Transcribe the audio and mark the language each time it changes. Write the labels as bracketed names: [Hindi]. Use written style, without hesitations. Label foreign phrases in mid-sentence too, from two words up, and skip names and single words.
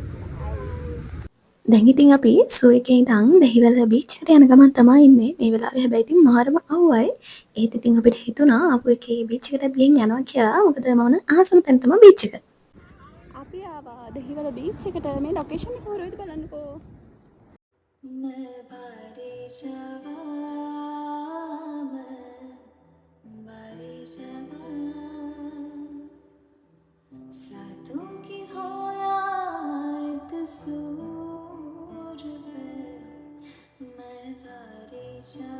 [Sinhala] දැන් ඉතින් අපි සූ එකේ ඉඳන් දෙහිවල බීච් එකට යන ගමන් තමයි ඉන්නේ. මේ වෙලාවේ හැබැයි ඉතින් මාරම අවුවයි. ඒත් ඉතින් අපිට හිතුණා ආපු එකේ බීච් එකට ගිහින් යනවා කියලා. මොකද මම ආසම තැන තමයි බීච් එක. අපි ආවා දෙහිවල බීච් එකට. මේ ලොකේෂන් එක හොරෙයිද බලන්නකෝ. [Hindi] मैं बारिश बारिश सातों की हो या एक सूर पे मैं बारिश